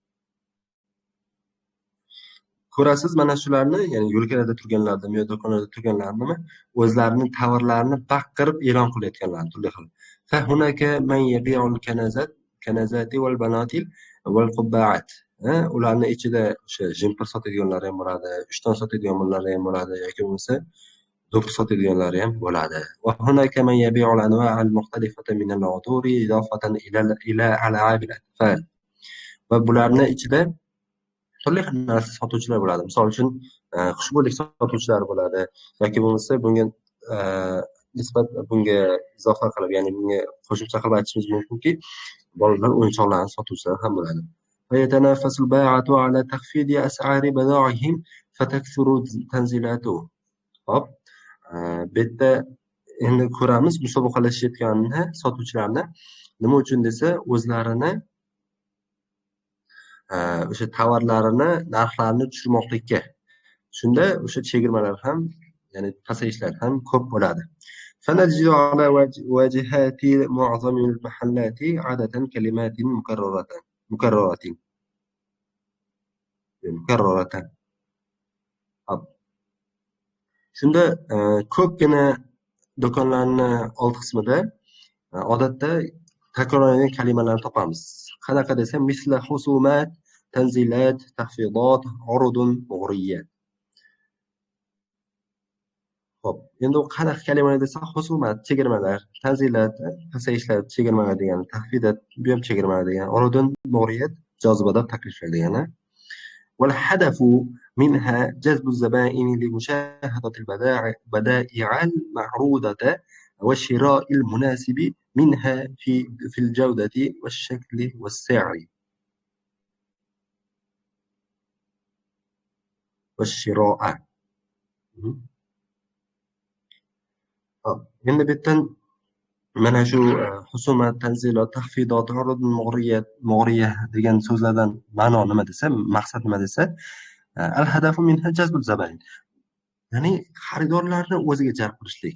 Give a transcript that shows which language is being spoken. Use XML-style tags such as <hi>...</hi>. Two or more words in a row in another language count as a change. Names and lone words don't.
<uz>Ko'rasiz mana shularni, ya'ni yo'lkalarda turganlarni yoki do'konlarda turganlarni o'zlarining tovarlarini baqirib e'lon qilayotganlarni turli xil.</uz> <ar>فهناك من يبيع الكنزات والبناطيل والقبعات.</ar> <uz>Ularni ichida o'sha jempir sotadiganlar ham bo'ladi, ishton sotadiganlar ham bo'ladi yoki bo'lmasa do'ppi sotadiganlar ham bo'ladi.</uz> <ar>وهناك من يبيع الأنواع المختلفة من العطور إضافة إلى ألعاب الأطفال.</ar> <uz>Va bularni ichida turli xil narsa sotuvchilar bo'ladi. Misol uchun, xushbo'ylik sotuvchilar bo'ladi yoki bo'lmasa e, bunga izofa qilib, ya'ni bunga qo'shimcha qilib aytishimiz mumkinki, bolalar o'yinchoqlarini sotuvchilar ham bo'ladi.</uz> <ar>ويتنافس البائعة على تخفيض أسعار بضاعهم فتكثر تنزيلاته.</ar> <uz>Hop, bu yerda endi ko'ramiz musobaqalashayotganini sotuvchilarni. Nima uchun desa, o'zlarini o'sha tovarlarini narxlarini tushirmoqlikka. Shunda o'sha chegirmalar ham, ya'ni pasayishlar ham ko'p bo'ladi.</uz> <ar>فنجد على واجهات معظم المحلات عادة كلمات مكررة.</ar> <uz>Hop. Shunda ko'pgina do'konlarni old qismida odatda takrorlangan kalimalarni topamiz. Qanaqa desa,</uz> <ar>مثلا خصومات تنزيلات تخفيضات عروض مغريات.</ar> <uz>Xo'p, endi u qanaqa kalimalar desa, husumat, chegirmalar, tanzilat, pasayishlar, chegirmalar degani, taxfidat, bu ham chegirmalar degani, urudun, mug'riyat, jozibador takliflar degani.</uz> <ar>والهدف منها جذب الزبائن لمشاهدة البدائع المعروضة والشراء المناسب منها في الجودة والشكل والسعر والشراء.</ar> <uz>endi bu yerdan mana shu</uz> <ar>خصومات تنزيلات تخفيضات عروض مغرية</ar> <uz>degan so'zlardan ma'no nima desa, maqsad nima desa,</uz> <ar>الهدف منها جذب الزبائن.</ar> <uz>Ya'ni xaridorlarni o'ziga jalb qilishlik.</uz>